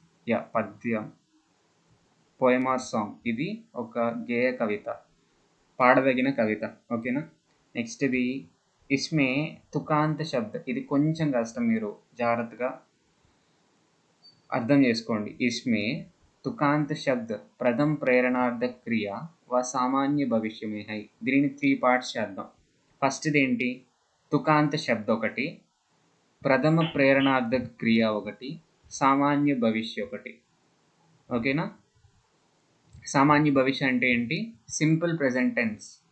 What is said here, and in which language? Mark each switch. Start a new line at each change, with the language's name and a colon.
Telugu: Yeah, పద్యం. Poem are song. ఇది ఒక గేయ కవిత, పాడదగిన కవిత. ఓకేనా? నెక్స్ట్ ఇది
Hindi: ఇస్మే తుకాంత శబ్ద.
Telugu: ఇది కొంచెం కష్టం, మీరు జాగ్రత్తగా అర్థం చేసుకోండి.
Hindi: ఇస్మే तुकांत शब्द प्रथम प्रेरणार्थ क्रिया व सामान्य भविष्य में है.
Telugu: దీనిని 3 పార్ట్స్ చేద్దాం. ఫస్ట్ ఏంటి? తుకాంత శబ్ద ఒకటి, ప్రథమ ప్రేరణార్థ క్రియ ఒకటి, సామాన్య భవిష్య ఒకటి. ఓకేనా? సామాన్య భవిష్య అంటే ఏంటి? Simple present tense.